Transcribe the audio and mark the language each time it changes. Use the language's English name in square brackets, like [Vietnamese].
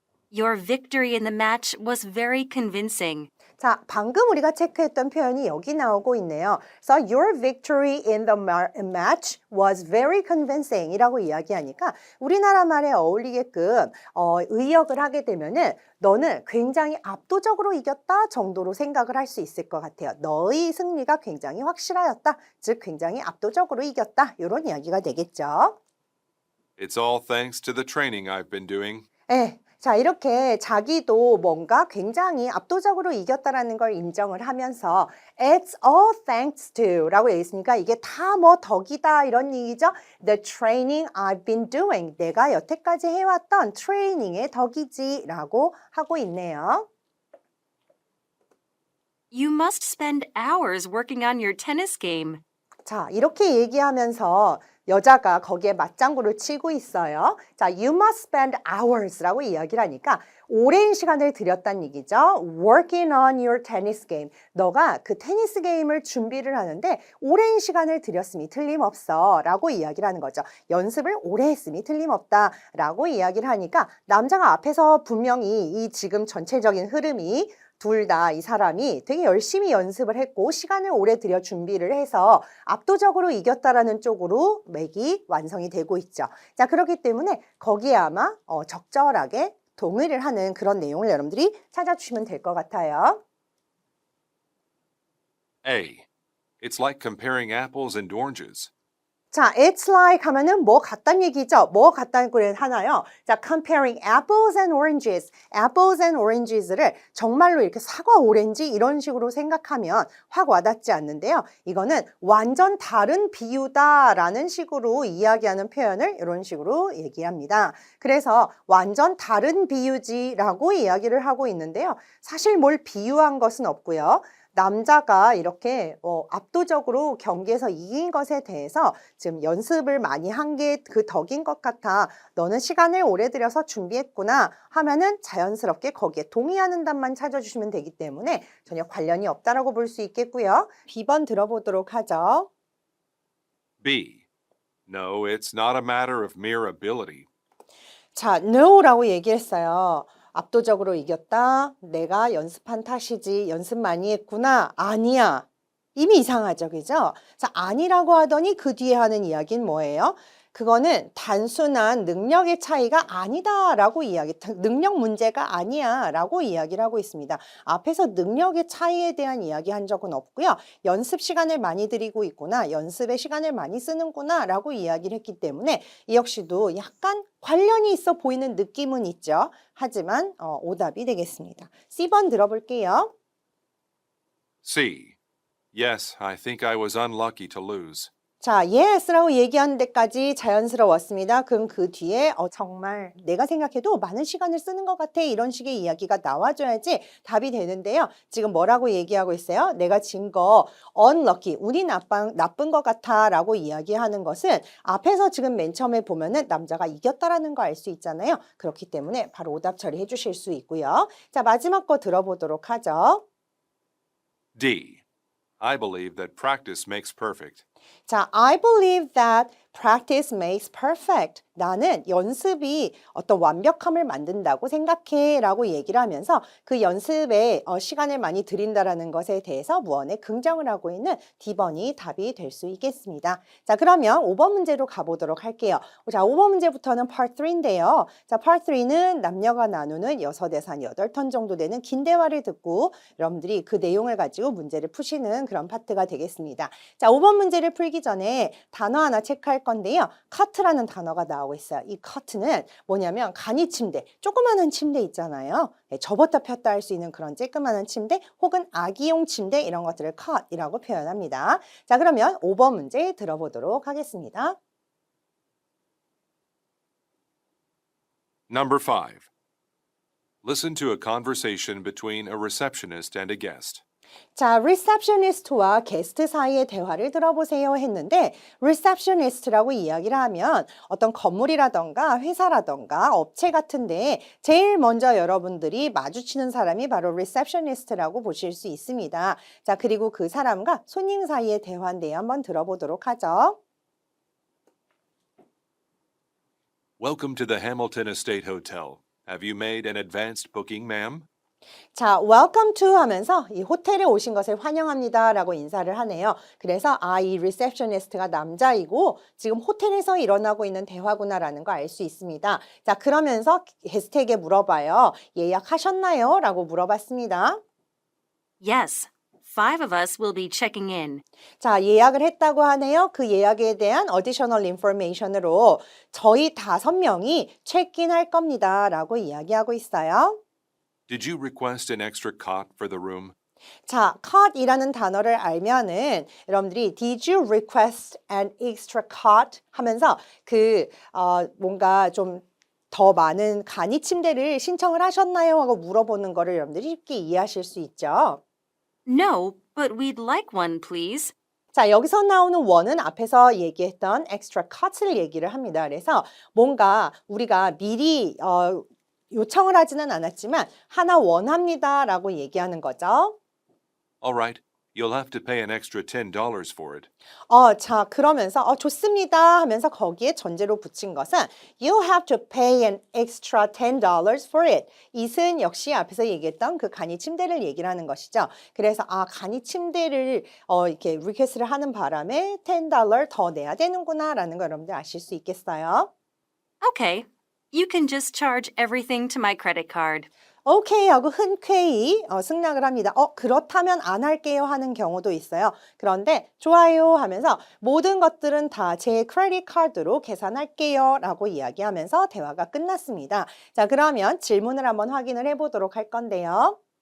[English] Your victory in the match was very convincing. [Korean] 자, 방금 우리가 체크했던 표현이 여기 나오고 있네요. [English] So your victory in the match was very convincing [Korean] 이라고 이야기하니까 우리나라 말에 어울리게끔 의역을 하게 되면은 너는 굉장히 압도적으로 이겼다 정도로 생각을 할 수 있을 것 같아요. 너의 승리가 굉장히 확실하였다. 즉 굉장히 압도적으로 이겼다. 이런 이야기가 되겠죠. [English] It's all thanks to the training I've been doing. [Korean] 네. 자, 이렇게 자기도 뭔가 굉장히 압도적으로 이겼다라는 걸 인정을 하면서 [English] It's all thanks to [Korean] 라고 되어 있으니까 이게 다 뭐 덕이다 이런 얘기죠. [English] The training I've been doing. [Korean] 내가 여태까지 해왔던 트레이닝의 덕이지 라고 하고 있네요. [English] You must spend hours working on your tennis game. [Korean] 자, 이렇게 얘기하면서 여자가 거기에 맞장구를 치고 있어요. 자, [English] you must spend hours [Korean] 라고 이야기를 하니까 오랜 시간을 들였다는 얘기죠. [English] Working on your tennis game. [Korean] 너가 그 테니스 게임을 준비를 하는데 오랜 시간을 들였음이 틀림없어 라고 이야기를 하는 거죠. 연습을 오래 했음이 틀림없다 라고 이야기를 하니까 남자가 앞에서 분명히 이 지금 전체적인 흐름이 둘 다 이 사람이 되게 열심히 연습을 했고 시간을 오래 들여 준비를 해서 압도적으로 이겼다라는 쪽으로 맥이 완성이 되고 있죠. 자, 그렇기 때문에 거기에 아마 적절하게 동의를 하는 그런 내용을 여러분들이 찾아주시면 될 것 같아요. [English] A. It's like comparing apples and oranges. [Korean] 자, [English] it's like [Korean] 하면은 뭐 같단 얘기죠. 뭐 같다는 거 하나요. 자, [English] comparing apples and oranges. apples and oranges [Korean] 를 정말로 이렇게 사과 오렌지 이런 식으로 생각하면 확 와닿지 않는데요. 이거는 완전 다른 비유다라는 식으로 이야기하는 표현을 이런 식으로 얘기합니다. 그래서 완전 다른 비유지라고 이야기를 하고 있는데요. 사실 뭘 비유한 것은 없고요. 남자가 이렇게 압도적으로 경기에서 이긴 것에 대해서 지금 연습을 많이 한 게 그 덕인 것 같아. 너는 시간을 오래 들여서 준비했구나 하면은 자연스럽게 거기에 동의하는 답만 찾아주시면 되기 때문에 전혀 관련이 없다라고 볼 수 있겠고요. B번 들어보도록 하죠. [English] B. No, it's not a matter of mere ability. [Korean] 자, no라고 얘기했어요. 압도적으로 이겼다. 내가 연습한 탓이지. 연습 많이 했구나. 아니야. 이미 이상하죠. 그죠? 자, 아니라고 하더니 그 뒤에 하는 이야기는 뭐예요? 그거는 단순한 능력의 차이가 아니다라고 능력 문제가 아니야라고 이야기를 하고 있습니다. 앞에서 능력의 차이에 대한 이야기 한 적은 없고요. 연습 시간을 많이 들이고 있구나, 연습에 시간을 많이 쓰는구나라고 이야기를 했기 때문에 이 역시도 약간 관련이 있어 보이는 느낌은 있죠. 하지만 오답이 되겠습니다. C번 들어볼게요. [English] C. Yes, I think I was unlucky to lose. [Korean] 자, yes라고 얘기하는 데까지 자연스러웠습니다. 그럼 그 뒤에 정말 내가 생각해도 많은 시간을 쓰는 것 같아 이런 식의 이야기가 나와줘야지 답이 되는데요. 지금 뭐라고 얘기하고 있어요? 내가 진 거 unlucky, 운이 나쁜 것 같아 라고 이야기하는 것은 앞에서 지금 맨 처음에 보면은 남자가 이겼다라는 거 알 수 있잖아요. 그렇기 때문에 바로 오답 처리해 주실 수 있고요. 자, 마지막 거 들어보도록 하죠. [English] D. I believe that practice makes perfect. 자, I believe that practice makes perfect. [Korean] 나는 연습이 어떤 완벽함을 만든다고 생각해 라고 얘기를 하면서 그 연습에 시간을 많이 들인다라는 것에 대해서 무언에 긍정을 하고 있는 D번이 답이 될 수 있겠습니다. 자, 그러면 5번 문제로 가보도록 할게요. 자, 5번 문제부터는 Part 3인데요. 자, Part 3는 남녀가 나누는 6에서 한 8턴 정도 되는 긴 대화를 듣고 여러분들이 그 내용을 가지고 문제를 푸시는 그런 파트가 되겠습니다. 자, 5번 문제를 풀기 전에 단어 하나 체크할 건데요. cot라는 단어가 나오고 있어요. 이 cot는 뭐냐면 간이 침대, 조그마한 침대 있잖아요. 네, 접었다 폈다 할 수 있는 그런 쬐끄마한 침대 혹은 아기용 침대 이런 것들을 cot이라고 표현합니다. 자, 그러면 5번 문제 들어보도록 하겠습니다. [English] Number 5. Listen to a conversation between a receptionist and a guest. [Korean] 자, receptionist와 게스트 사이의 대화를 들어보세요 했는데 receptionist라고 이야기를 하면 어떤 건물이라던가 회사라던가 업체 같은데 제일 먼저 여러분들이 마주치는 사람이 바로 receptionist라고 보실 수 있습니다. 자, 그리고 그 사람과 손님 사이의 대화인데요. 한번 들어보도록 하죠. [English] Welcome to the Hamilton Estate Hotel. Have you made an advanced booking, ma'am? [Korean] 자, welcome to 하면서 이 호텔에 오신 것을 환영합니다 라고 인사를 하네요. 그래서 이 리셉셔니스트가 남자이고 지금 호텔에서 일어나고 있는 대화구나라는 거 알 수 있습니다. 자, 그러면서 게스트에게 물어봐요. 예약하셨나요? 라고 물어봤습니다. [English] Yes, 5 of us will be checking in. [Korean] 자, 예약을 했다고 하네요. 그 예약에 대한 [English] additional information [Korean] 으로 저희 5명이 체크인 할 겁니다 라고 이야기하고 있어요. [English] Did you request an extra cot for the room? [Korean] 자, cot이라는 단어를 알면은 여러분들이 [English] did you request an extra cot [Korean] 하면서 뭔가 좀 더 많은 간이 침대를 신청을 하셨나요? 하고 물어보는 거를 여러분들이 쉽게 이해하실 수 있죠. [English] No, but we'd like one, please. [Korean] 자, 여기서 나오는 one은 앞에서 얘기했던 extra cot을 얘기를 합니다. 그래서 뭔가 우리가 미리 요청을 하지는 않았지만 하나 원합니다라고 얘기하는 거죠. [English] All right. You'll have to pay an extra $10 for it. [Korean] 자, 그러면서 좋습니다 하면서 거기에 전제로 붙인 것은 [English] You have to pay an extra $10 for it. [Korean] it은 역시 앞에서 얘기했던 그 간이 침대를 얘기를 하는 것이죠. 그래서 간이 침대를 이렇게 리퀘스트를 하는 바람에 $10 더 내야 되는구나라는 걸 여러분들 아실 수 있겠어요. [English] Okay, you can just charge everything to my credit card. [Korean] 오케이 하고 흔쾌히 승낙을 합니다. 그렇다면 안 할게요 하는 경우도 있어요. 그런데 좋아요 하면서 모든 것들은 다 제 크레딧 카드로 계산할게요 라고 이야기하면서 대화가 끝났습니다. 자, 그러면 질문을 한번 확인을 해보도록 할 건데요.